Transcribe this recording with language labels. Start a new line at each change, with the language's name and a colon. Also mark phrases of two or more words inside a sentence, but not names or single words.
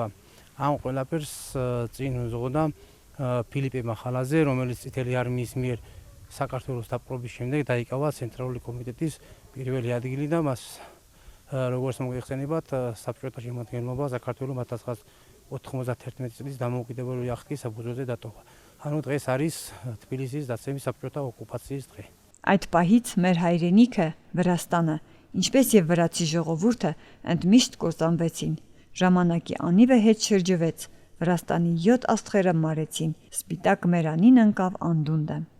Georgian: ამ ყველაფერს წინ უძღოდა ფილიპე მახალაძე, რომელიც წითელი არმიის მიერ საქართველოს დაპყრობის შემდეგ დაიკავა ცენტრალური კომიტეტის პირველი ადგილი და მას როგორც მოგეხსენებათ, საბჭოთა შემადგენლობა საქართველოს 1991 წლის დამოუკიდებლობის აღთქმის საფუძველზე დატოვა. ანუ დღეს არის თბილისის დაცემის საბჭოთა ოკუპაციის დღე.
Armenian: Այդ պահից մեր հայրենիքը, Վրաստանը, ինչպես եւ վրացի ժողովուրդը ընդմիշտ կործանվեցին։ Ժամանակի անիվը հետ շրջվեց, Վրաստանի 7 աստղերը մարեցին, սպիտակ մերանին ընկավ անդունդը։